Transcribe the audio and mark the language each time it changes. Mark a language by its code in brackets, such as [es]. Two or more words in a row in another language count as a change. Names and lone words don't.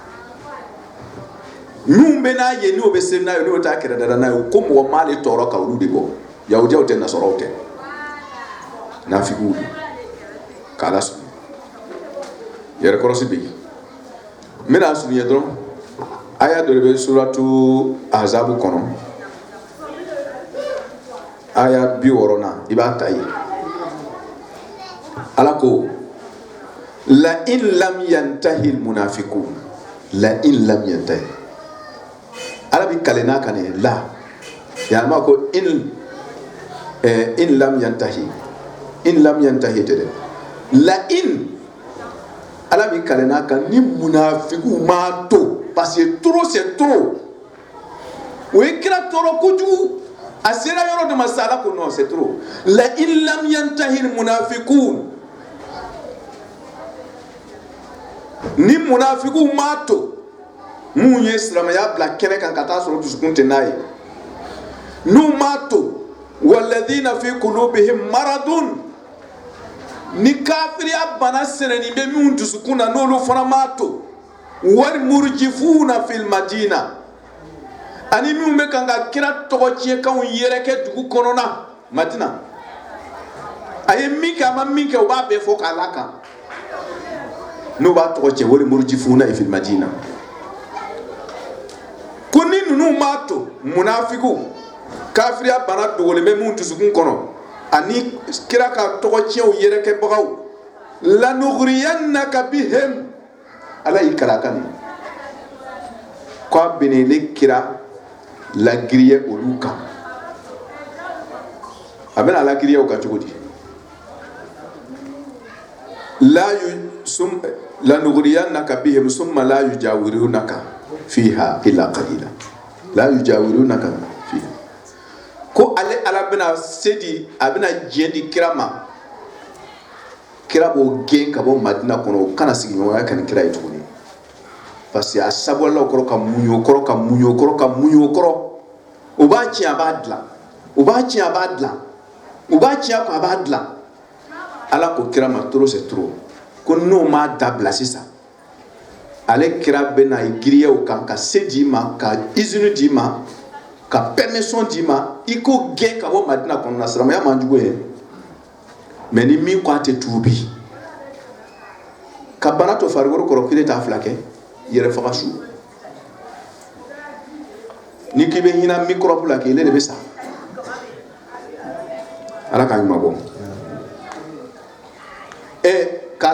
[bm] minnu bɛ n'a ye n'o bɛ seli n'a ye n'o t'a kɛrɛ dada n'a ye ko mɔgɔ m'ale tɔɔrɔ ka olu de bɔ yahudiyaw tɛ nasɔrɔw tɛ nafikiw don k'ala sɔrɔ yɛrɛ kɔrɔsi bɛ yen n bɛna surunya dɔrɔn aya dɔ de bɛ suratu azabu kɔnɔ aya 60 i b'a ta yen ala ko [ar] لئن لم ينته المنافقون [bm] la [ar] إن لم ينته [bm] ala bi kalena kan la ya ma ko in lam yantahi tede la in ala bi kalena kan ni munafiqu ma to [fr] parce que trop c'est trop [bm] o ikra toro koju asira yoro de masala ko [fr] non c'est trop [ar] لئن لم ينته المنافقون [bm] ni munafiqu ma to mun ye silamaya bila kɛnɛ kan ka taa sɔrɔ dusukun tɛ n'a ye n'u ma to [ar] والذين في قلوبهم مرض [bm] ni kafiriya bana sɛnɛni bɛ min dusukun na n'olu fana ma to [ar] والمرجفون في المدينة [bm] ani min bɛ kan ka kira tɔgɔ tiɲɛkanw yɛrɛkɛ dugu kɔnɔna madina a ye min kɛ a ma min kɛ u b'a bɛɛ fɔ k'a lakan n'u b'a tɔgɔ cɛ [ar] والمرجفون في المدينة [bm] ko ni ninnu m'a to munafiku kafiriya bana dogolen bɛ mun dusukun kɔnɔ ani kira ka tɔgɔ tiɲɛw yɛrɛkɛbagaw [ar] لنغرينك بهم [bm] ala y'i kala kan ko a benele kira lagiriye olu kan a bɛna lagiriye o kan cogo di [ar] لنغرينك بهم ثم لا يجاورونك فيها إلا قليلا لا يجاورونك فيها [bm] ko ale ala bɛna sedi a bɛna diɲɛ di kira ma kira b'o gɛn ka bɔ madina kɔnɔ o kana sigi ɲɔgɔnya ka ni kira ye tuguni [fr] parce que [bm] a sabulaw kɔrɔ ka muɲu kɔrɔ o b'a tiɲɛ a b'a dilan o b'a tiɲɛ a b'a dilan o b'a tiɲɛ a b'a dilan ala ko kira ma [fr] trop c'est trop [bm] ko n'o m'a dabila sisan ale kira bɛna giriya o kan ka se d'i ma ka izini d'i ma ka permission d'i ma i ko gɛn ka bɔ madina kɔnɔna silamɛya man jugu ye mais ni min ko a tɛ tuubi ka bana to farikolo kɔrɔ kile t'a fila kɛ yɛrɛ faga su ni k'i bɛ hinɛ microbe la k'ile de bɛ sa ala k'a ɲuman bɔ k'a